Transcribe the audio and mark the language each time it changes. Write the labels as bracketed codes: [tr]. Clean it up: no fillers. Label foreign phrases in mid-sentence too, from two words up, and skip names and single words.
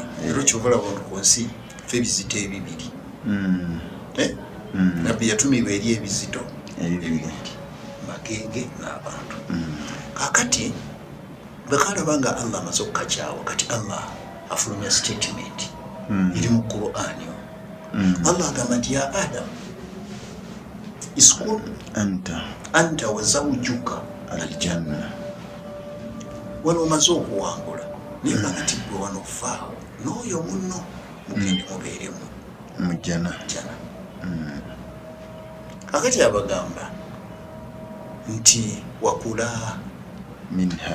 [lg] era kyobola bantu ku nsi ffe bizito ebibiri nabbi yatumibwa eri ebizito ebibiri magenge n'abantu kakati bekalaba nga Allah amaze okukakyawa kati Allah afulumya statement iri mu Qur'ani Allah agamba nti ya Adam [ar] iskun anta wa zawjuka aljanna [lg] wano omaze okuwangula naye kati gwe wano faawo n'oyo munno mugende mubeeremu mujjana kakati abagamba nti wakula [ar] minha